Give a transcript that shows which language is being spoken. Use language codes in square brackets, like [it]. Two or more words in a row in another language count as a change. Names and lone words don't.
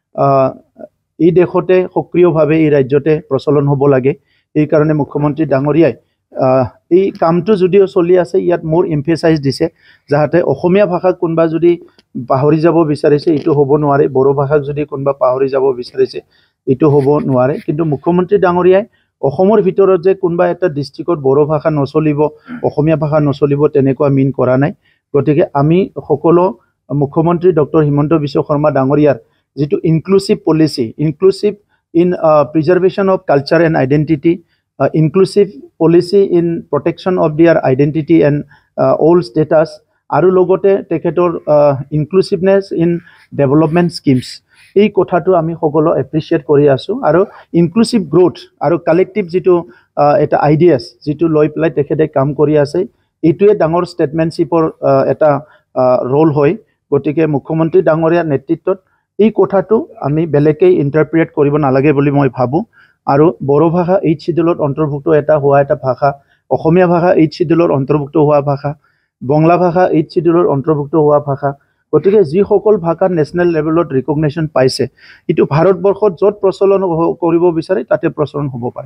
[as] এই দেশতে সক্ৰিয়ভাৱে এই ৰাজ্যতে প্ৰচলন হ'ব লাগে এই কাৰণে মুখ্যমন্ত্ৰী ডাঙৰীয়াই এই কামটো যদিও চলি আছে ইয়াত মোৰ এমফেসাইজ দিছে যাতে অসমীয়া ভাষা কোনবা যদি পাহৰি যাব বিচাৰিছে ইটো হ'ব নোৱাৰে বড়ো ভাষা যদি কোনবা পাহৰি যাব বিচাৰিছে ইটো হ'ব নোৱাৰে কিন্তু মুখ্যমন্ত্ৰী ডাঙৰীয়াই অসমৰ ভিতৰত যে কোনবা এটা ডিস্ট্ৰিক্টত বড়ো ভাষা নচলিব অসমীয়া ভাষা নচলিব তেনেকুৱা মিন কৰা নাই গতিকে আমি সকলো মুখ্যমন্ত্ৰী ডক্টৰ হিমন্ত বিশ্ব শৰ্মা ডাঙৰীয়াৰ যেটো [en] inclusive policy inclusive in preservation of culture and আইডেন্টিটি inclusive policy in protection of their identity and all status [as] আৰু লগতে তেখেতৰ [en] inclusiveness in development schemes [as] এই কথাটো আমি সকলো এপ্ৰিচিয়েট কৰি আছো আৰু [en] inclusive growth [as] আৰু collective যেটো এটা আইডিয়াস যেটো লৈ প্লাই তেখেতে কাম কৰি আছে এইটোৱে ডাঙৰ ষ্টেটমেন্টশিপৰ এটা ৰোল হয় গতিকে মুখ্যমন্ত্ৰী ডাঙৰীয়াৰ নেতৃত্বত এই কথাটো আমি বেলেগে ইন্টাৰপ্ৰেট কৰিব নালাগে বুলি মই ভাবো আৰু বড়ো ভাষা এই শিডিউলত অন্তৰ্ভুক্ত এটা হোৱা এটা ভাষা অসমীয়া ভাষা এই শিডিউলত অন্তৰ্ভুক্ত হোৱা ভাষা বঙলা ভাষা এই শিডিউলত অন্তৰ্ভুক্ত হোৱা ভাষা গতিকে যি সকল ভাষা [en] national levelত recognition [as] পাইছে ইটো ভাৰতবৰ্ষত যত প্ৰচলন কৰিব বিচাৰে তাতে প্ৰচলন হ'ব পাৰে